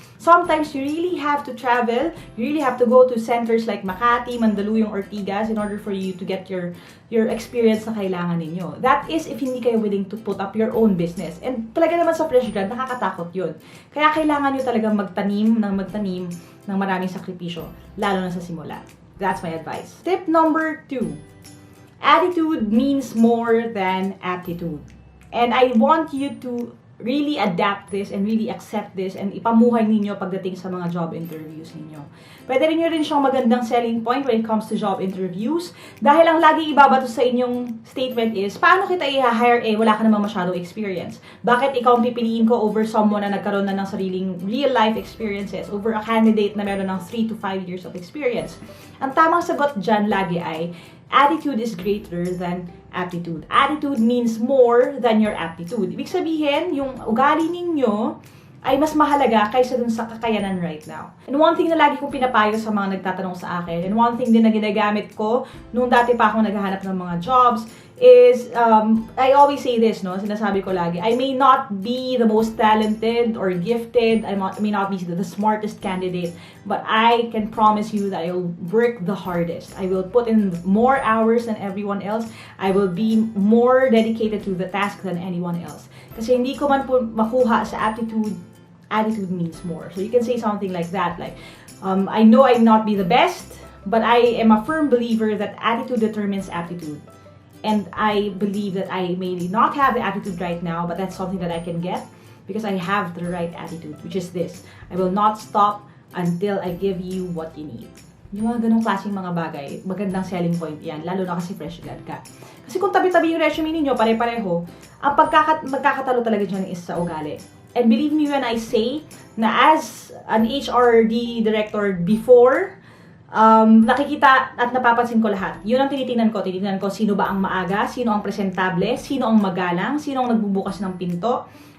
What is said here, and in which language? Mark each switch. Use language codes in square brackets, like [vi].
[en] Sometimes, you really have to travel, you really have to go to centers like Makati, Mandaluyong, Ortigas in order for you to get your experience [tl] na kailangan ninyo. [en] That is if [tl] hindi kayo [en] willing to put up your own business. [tl] And talaga naman sa fresh grad, nakakatakot yun. Kaya kailangan nyo talagang magtanim ng maraming sakripisyo, lalo na sa simula. [en] That's my advice. Tip number 2. Attitude means more than aptitude. And I want you to really adapt this and really accept this and [tl] ipamuhay ninyo pagdating sa mga job interviews ninyo. Pwede rin nyo rin siyang magandang selling point [en] when it comes to job interviews [tl] dahil ang lagi ibabato sa inyong statement is, paano kita i-hire wala ka namang masyadong experience? Bakit ikaw ang pipiliin ko [en] over someone [tl] na nagkaroon na ng sariling real-life experiences [en] over a candidate na meron ng 3 to 5 years of experience? [tl] Ang tamang sagot dyan lagi ay, [en] attitude is greater than aptitude. Attitude means more than your aptitude. [tl] Ibig sabihin, yung ugali ninyo ay mas mahalaga kaysa dun sa kakayanan [en] right now. And one thing [tl] na lagi kong pinapayo sa mga nagtatanong sa akin, [en] and one thing din na ginagamit ko nung dati pa akong naghahanap ng mga jobs, is, I always say this, no? [tl] Sinasabi ko lagi, [en] I may not be the most talented or gifted, I may not be the smartest candidate, but I can promise you that I will work the hardest. I will put in more hours than everyone else. I will be more dedicated to the task than anyone else. [tl] Kasi hindi ko man po makuha sa aptitude, [en] attitude means more. So you can say something like that, like, I know I may not be the best, but I am a firm believer that attitude determines aptitude. And I believe that I may not have the attitude right now, but that's something that I can get because I have the right attitude, which is this. I will not stop until I give you what you need. [tl] Yung mga ganong klaseng mga bagay, magandang selling point yan, lalo na kasi fresh grad ka. Kasi kung tabi-tabi yung resume ninyo, pare-pareho, ang magkakatalo talaga dyan is sa ugali. [en] And believe me when I say na as an HRD director before, [tl] nakikita at napapansin ko lahat. Yun ang tinitingnan ko. Tinitingnan ko sino ba ang maaga, sino ang presentable, sino ang magalang, sino ang nagbubukas ng pinto.